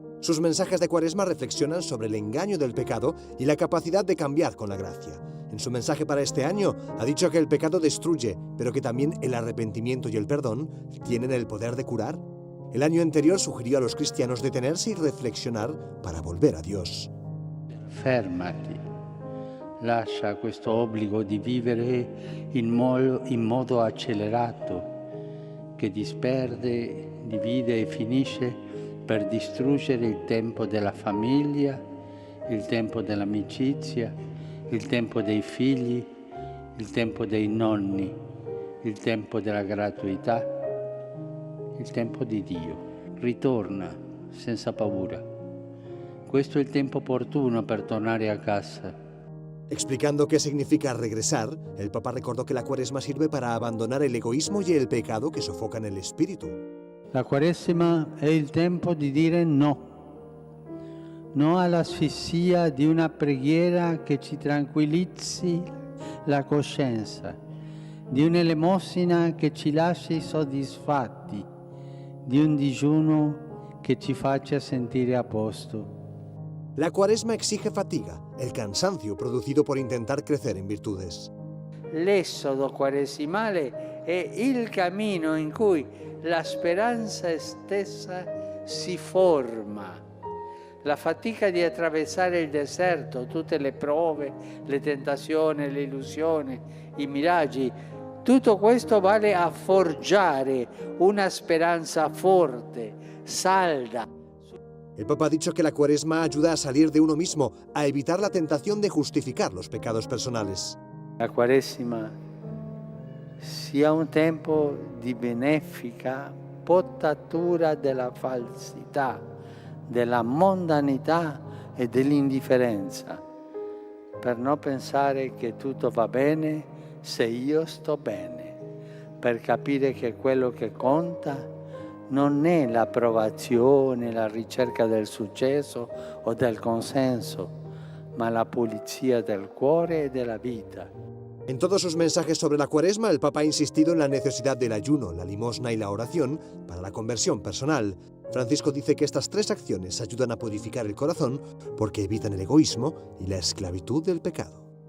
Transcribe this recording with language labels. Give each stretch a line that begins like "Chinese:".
Spanish: Sus mensajes de Cuaresma reflexionan sobre el engaño del pecado y la capacidad de cambiar con la gracia. En su mensaje para este año ha dicho que el pecado destruye, pero que también el arrepentimiento y el perdón tienen el poder de curar. El año anterior sugirió a los cristianos detenerse y reflexionar para volver a Dios.
Italian: Fermati. Lascia questo obbligo di vivere in modo accelerato, che disperde, divide e finisce per distruggere il tempo della famiglia, il tempo dell'amicizia, il tempo dei figli, il tempo dei nonni, il tempo della gratuità, il tempo di Dio. Ritorna senza paura. Questo è il tempo opportuno per tornare a casa.
Spanish: Explicando qué significa regresar, el Papa recordó que la Cuaresma sirve para abandonar el egoísmo y el pecado que sofocan el espíritu.
Italian: La Quaresima è il tempo di dire no. No all'asfissia di una preghiera che ci tranquillizzi la coscienza, di un'elemosina che ci lasci soddisfatti, di un digiuno che ci faccia sentire a posto.
Spanish: La Cuaresma exige fatiga, el cansancio producido por intentar crecer en virtudes.
Italian: L'esodo quaresimale è il cammino in cui la speranza stessa si forma. La fatica di attraversare il deserto, tutte le prove, le tentazioni, le illusioni, i miraggi, tutto questo vale a forgiare una speranza forte, salda.
Spanish: El Papa ha dicho que la Cuaresma ayuda a salir de uno mismo, a evitar la tentación de justificar los pecados personales.
Italian: La Quaresima sia un tempo di benefica potatura della falsità, della mondanità e dell'indifferenza, per non pensare che tutto va bene se io sto bene, per capire che quello che conta non è l'approvazione, la ricerca del successo o del consenso, ma la pulizia del cuore e della vita.
Spanish: En todos sus mensajes sobre la Cuaresma, el Papa ha insistido en la necesidad del ayuno, la limosna y la oración para la conversión personal. Francisco dice que estas tres acciones ayudan a purificar el corazón porque evitan el egoísmo y la esclavitud del pecado.